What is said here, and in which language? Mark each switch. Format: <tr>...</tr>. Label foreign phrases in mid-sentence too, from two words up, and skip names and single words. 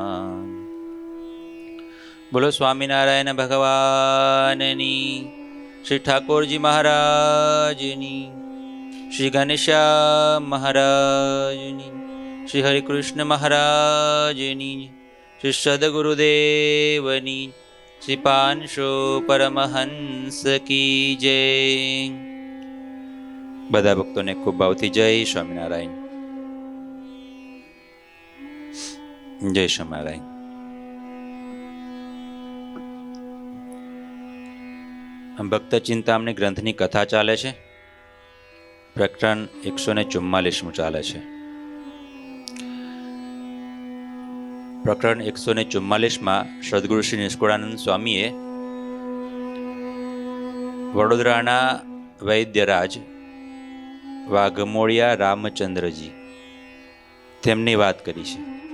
<gu>બોલો સ્વામિનારાયણ ભગવાનની, શ્રી ઠાકુરજી મહારાજની, શ્રી ઘનશ્યામ મહારાજની, શ્રી હરિકૃષ્ણ મહારાજની, શ્રી સદ્ગુરુદેવની, શ્રી પાંશો પરમહંસ</gu> <hi>की जय।</hi> <gu>બધા ભક્તો ને ખૂબ ભાવથી જય સ્વામિનારાયણ। જય સ્વામિનારાયણ। ભક્ત ચિંતામણી ગ્રંથની કથા ચાલે છે। પ્રકરણ 144 ચાલે છે। પ્રકરણ 144 સદગુરુ શ્રી નિષ્કુળાનંદ સ્વામીએ વડોદરાના વૈદ્યરાજ વાઘમોડિયા રામચંદ્રજી તેમની વાત કરી છે।</gu>